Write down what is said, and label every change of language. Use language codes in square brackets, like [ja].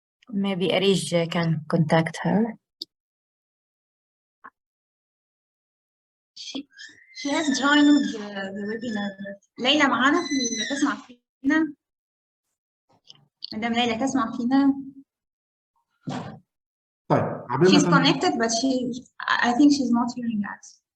[en] Maybe Arij can contact her. She has joined the webinar. [ar] ليلى معنا تسمع فينا؟ مدام ليلى تسمع فينا؟ طيب. [en] She's connected but I think she's not hearing us.